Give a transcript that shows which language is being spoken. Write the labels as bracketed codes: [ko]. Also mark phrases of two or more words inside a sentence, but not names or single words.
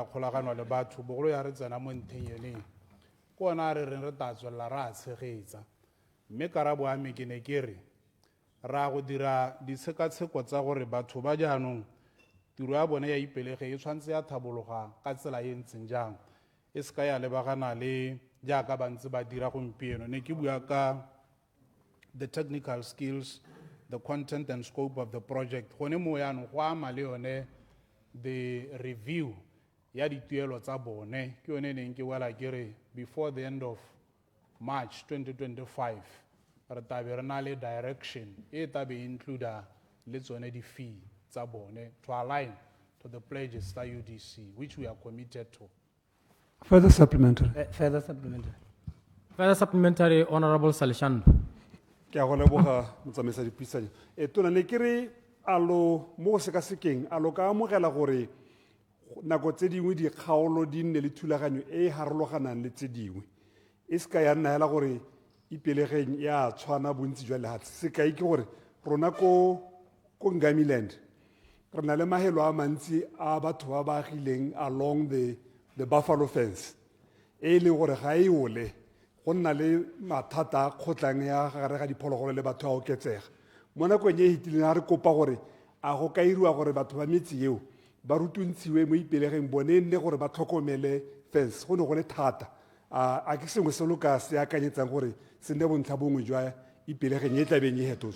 [tn] kgolagano le batho bogolo ya re tsena mo ntheng yeneng ke ona re reng re tla tswelela re a tshegetsa mme karabo a me ke ne ke re ra go dira ditshekatsheko tsa gore batho ba jaanong tiro ya bone ya ipelege e tshwanetse ya thabologa ka tsela e ntseng jang e seka ya lebagana le jaaka ba ntse ba dira gompieno ne ke bua ka [en] the technical skills the content and scope of the project [tn] gone mo yaanong go ama le yone [en] the review [tn] ya dituelo tsa bone ke yone neng ke wela ke re [en] before the end of March 2025 [tn] re tabe re na le direction e tabe include le tsone di-fee tsa bone [en] to align to the pledges [tn] tsa UDC [en] which we are committed to. Further supplementary. Further supplementary. Further supplementary, Honorable Salishando. [tn] Ke a go leboga motsamaisa dipuisano tona ne ke re alo mo go sekasekeng alo ka amogela gore nako tse dingwe dikgaolo di nne le thulaganyo e harologanang le tse dingwe e seka ya nna hela gore ipelegeng ya tshwana bontsi jwa lehatshe sekai ke gore rona ko Ngamiland re na le mahelo a mantsi a batho ba ba agileng [en] along the buffalo fence [tn] e leng gore ga e ole go nna le mathata a kgotlang ya gare ga diphologolo le batho a oketsega mo nakong e hitileng a re kopa gore a go ka iriwa gore batho ba metsi eo ba rutuntshiwe mo ipelegeng bone nne gore ba tlhokomele fence go ne go le thata a ke sengwe se loka se akanyetsang gore se nne bontlha bongwe jwa ipelegeng e tlabeng e hetotswe.